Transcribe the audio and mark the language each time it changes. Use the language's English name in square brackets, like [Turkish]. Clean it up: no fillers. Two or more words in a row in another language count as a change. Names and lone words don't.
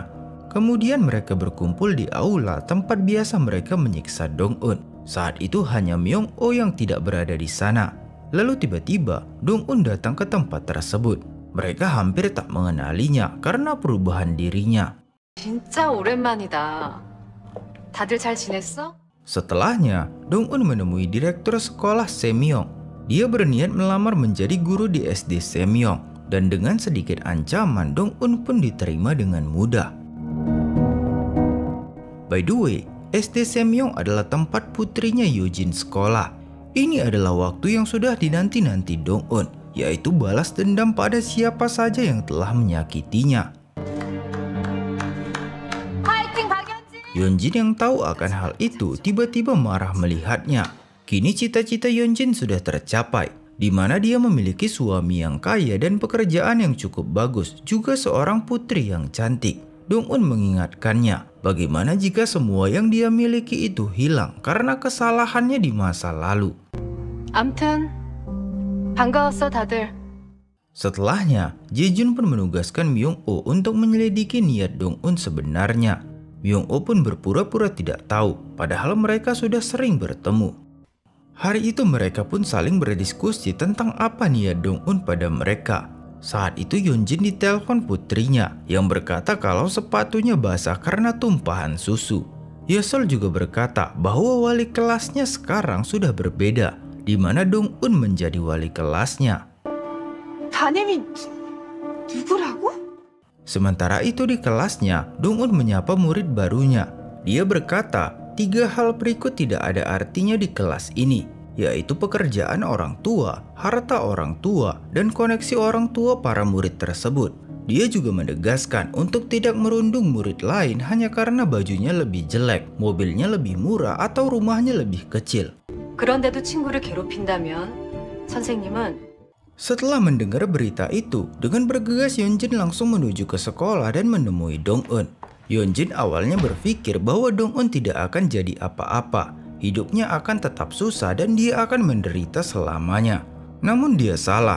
[Indonesian] Kemudian mereka berkumpul di aula tempat biasa mereka menyiksa Dong-un. Saat itu hanya Myung-oh yang tidak berada di sana. Lalu tiba-tiba Dong-un datang ke tempat tersebut. Mereka hampir tak mengenalinya karena perubahan dirinya. [Korean] 진짜 오랜만이다. 다들 잘 지냈어? [Indonesian] Setelahnya, Dong-un menemui direktur sekolah Semyong. Dia berniat melamar menjadi guru di SD Semyong. Dan dengan sedikit ancaman, Dong-un pun diterima dengan mudah. [English] By the way, [Indonesian] SD Semyong adalah tempat putrinya Yeonjin sekolah. Ini adalah waktu yang sudah dinanti-nanti Dong-un, yaitu balas dendam pada siapa saja yang telah menyakitinya. Yeonjin yang tahu akan hal itu tiba-tiba marah melihatnya. Kini cita-cita Yeonjin sudah tercapai, di mana dia memiliki suami yang kaya dan pekerjaan yang cukup bagus, juga seorang putri yang cantik. Dong-un mengingatkannya, bagaimana jika semua yang dia miliki itu hilang karena kesalahannya di masa lalu. [Korean] 암튼 반가웠어 다들. [Indonesian] Setelahnya, Jae-jun pun menugaskan Myung-oh untuk menyelidiki niat Dong-un sebenarnya. Myung-oh pun berpura-pura tidak tahu, padahal mereka sudah sering bertemu. Hari itu mereka pun saling berdiskusi tentang apa niat Dong-un pada mereka. Saat itu Yeonjin ditelepon putrinya yang berkata kalau sepatunya basah karena tumpahan susu. Yesol juga berkata bahwa wali kelasnya sekarang sudah berbeda, di mana Dong-un menjadi wali kelasnya. [Korean] 담임이 누구라고? [Indonesian] Sementara itu di kelasnya, Dong-un menyapa murid barunya. Dia berkata, 3 hal berikut tidak ada artinya di kelas ini, yaitu pekerjaan orang tua, harta orang tua, dan koneksi orang tua para murid tersebut. Dia juga menegaskan untuk tidak merundung murid lain hanya karena bajunya lebih jelek, mobilnya lebih murah, atau rumahnya lebih kecil. [Korean] 그런데도 친구를 괴롭힌다면 선생님은. [Indonesian] Setelah mendengar berita itu, dengan bergegas Yeonjin langsung menuju ke sekolah dan menemui Dong-un. Yeonjin awalnya berpikir bahwa Dong-un tidak akan jadi apa-apa. Hidupnya akan tetap susah dan dia akan menderita selamanya. Namun dia salah.